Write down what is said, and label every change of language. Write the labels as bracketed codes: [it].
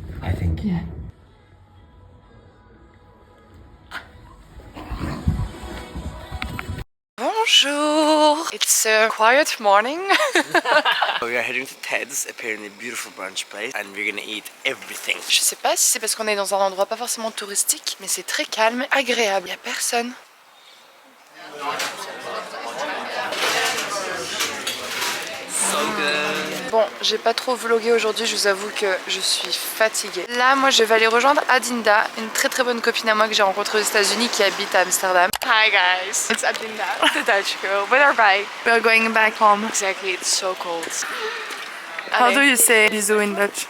[en] I think. Yeah. Bonjour! It's a quiet morning. We are heading to Ted's, apparently beautiful brunch place, and we're gonna eat everything. [fr] Je sais pas si c'est parce qu'on est dans un endroit pas forcément touristique, mais c'est très calme, agréable, y a personne. [en] So good. [fr] Bon, j'ai pas trop vlogué aujourd'hui, je vous avoue que je suis fatiguée. Là, moi, je vais aller rejoindre Adinda, une très très bonne copine à moi que j'ai rencontrée aux États-Unis qui habite à Amsterdam. [en] Hi guys, it's Adinda, the Dutch girl, with our bike. We're going back home. Exactly, it's so cold. How do you say bisous in Dutch?